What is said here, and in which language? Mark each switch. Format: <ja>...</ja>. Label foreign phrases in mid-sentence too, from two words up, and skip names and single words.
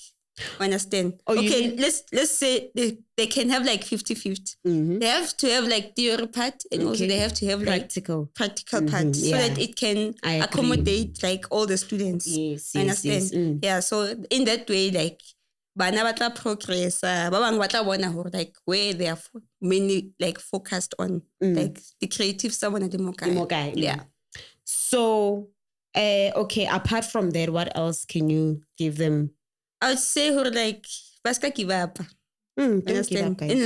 <en>Understand? Let's say they can have like 50-50. They have to have like theory part, and also they have to have practical part, so that it can accommodate like all the students. Yes. Understand? Yeah. So in that way, like</en> <st>bana batla</st> <en>progress,</en> <st>ba bang batla bona hore</st> <en>like where they are mainly like focused on like the creative stuff and the mokai. Yeah. So apart from that, what else can you give them? I would say like baska give up. Don't give up, guys.</en>